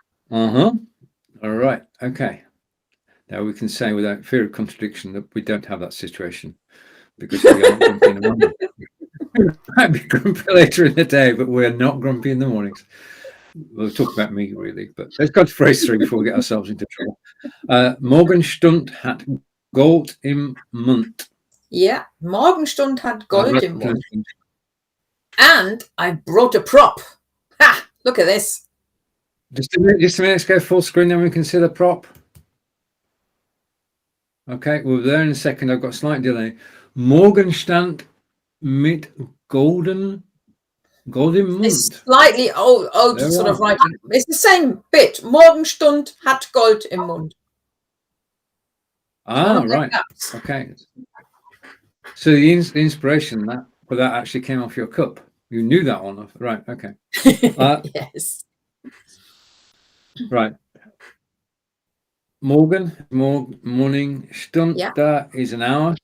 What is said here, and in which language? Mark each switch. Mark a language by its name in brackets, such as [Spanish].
[English] All right. Okay. Now we can say without fear of contradiction that we don't have that situation because we are not grumpy in the morning. We might be grumpy later in the day, but we're not grumpy in the mornings. We'll talk about me really, but let's go to phrase 3 before we get ourselves into trouble. [German] Morgenstund hat Gold im Mund. Yeah, Morgenstund hat Gold im Mund. [English] And I brought a prop. Ha! Look at this. Just a minute, let's go full screen, then we can see the prop. Okay, we're there in a second. I've got a slight delay. [German] Morgenstund mit golden im Mund. [English] It's slightly old sort of writing. It's the same bit. [German] Morgenstund hat Gold im Mund. [English] Right. Okay. So the inspiration for that actually came off your cup. You knew that one, right? Okay. Yes. Right. Morning. Stund, that is an hour.